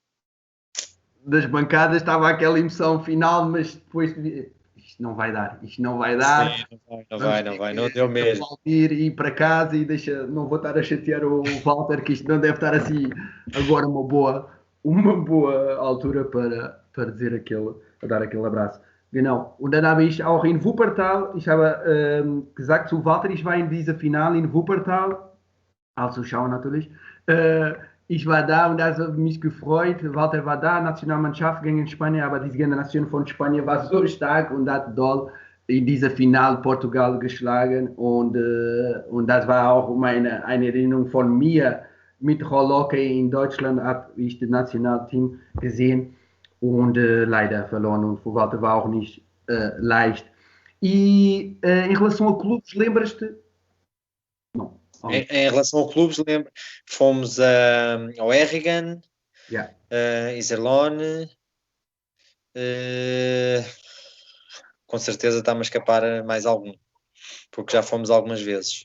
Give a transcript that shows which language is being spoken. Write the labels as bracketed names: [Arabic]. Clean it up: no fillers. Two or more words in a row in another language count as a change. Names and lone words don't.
[Portuguese] Das bancadas estava aquela emoção final, mas depois isto não vai dar. Sim, não vai, não deu mesmo. Ir para casa e não vou estar a chatear o Walter, que isto não deve estar assim agora uma boa altura para dizer dar aquele abraço. [German] Genau. Und dann habe ich auch in Wuppertal, ich habe gesagt zu Walter, ich war in dieser Finale in Wuppertal, als Zuschauer natürlich. Ich war da und das hat mich gefreut. Walter war da, Nationalmannschaft gegen Spanien, aber diese Generation von Spanien war so stark und hat doll in dieser Finale Portugal geschlagen. Und das war auch eine Erinnerung von mir. Mit Rollhockey in Deutschland habe ich das Nationalteam gesehen und leider verloren. Und für Walter war auch nicht leicht. [Portuguese] E em relação a clubes, lembras-te? Não. Em relação ao clubes, lembro, fomos ao Errigan, Iserlohn, com certeza está-me a escapar mais algum, porque já fomos algumas vezes.